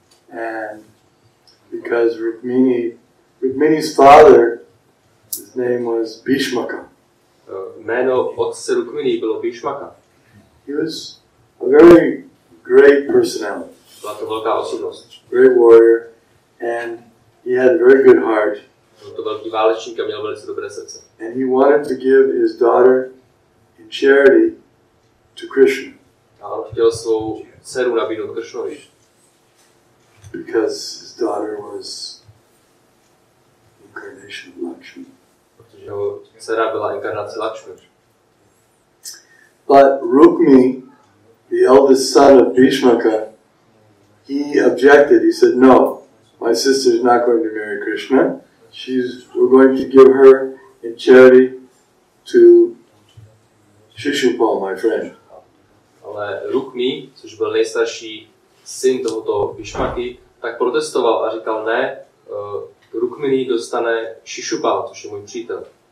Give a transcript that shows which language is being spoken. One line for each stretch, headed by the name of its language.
English: And because Rukmini's father, his name was Bhishmaka.
Czech: Jméno otce Rukmini bylo Bhishmaka.
English: He was a very great personality.
Czech: Byla to velká osobnost.
English: Great warrior, and he had a very good heart.
Czech: Byl to velký válečník a měl velice dobré srdce.
English: And he wanted to give his daughter in charity to Krishna.
Czech: A on chtěl svou dceru nabídnout Krishnovi.
English: Because his daughter was incarnation of Lakshmi.
Czech: Protože jeho dcera byla inkarnace Lakshmi.
English: But Rukmi, the eldest son of Bhishmaka, he objected. He said, "No, my sister's not going to marry Krishna. We're going to give her in charity to Shishupal, my friend."
Czech: Ale Rukmi, což byl nejstarší syn tohoto Bhishmaky, tak protestoval a říkal, ne, Rukmini dostane Shishupal, což je můj přítel.